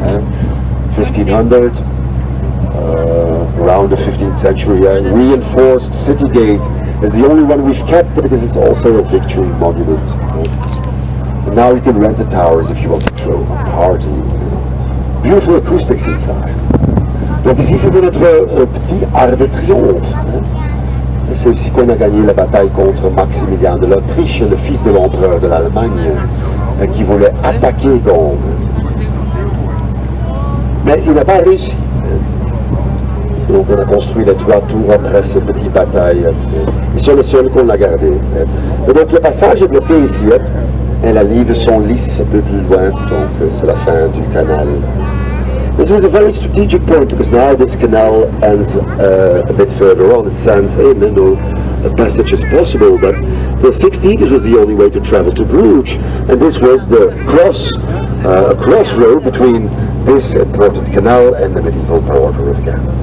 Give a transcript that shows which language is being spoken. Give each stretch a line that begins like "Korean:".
English: 1500, around the 15th century, reinforced city gate is the only one we've kept because it's also a victory monument. And now you can rent the towers if you want to throw a party. Beautiful acoustics inside.
French: Donc ici c'était notre petit Arc de Triomphe. C'est ici qu'on a gagné la bataille contre Maximilien de l'Autriche, le fils de l'empereur de l'Allemagne, qui voulait attaquer Gand. Mais il n'a pas réussi. Donc on a construit les 3 tours après cette petite bataille. Ils sont les seuls qu'on a gardés. Et donc le passage est bloqué ici. Et la Live sont lisses un peu plus loin, donc c'est la fin du canal.
English: This was a very strategic point because now this canal ends a bit further on. It stands in, no passage is possible, but the 16th it was the only way to travel to Bruges, and this was the a crossroad between this important canal and the medieval border of Ghent.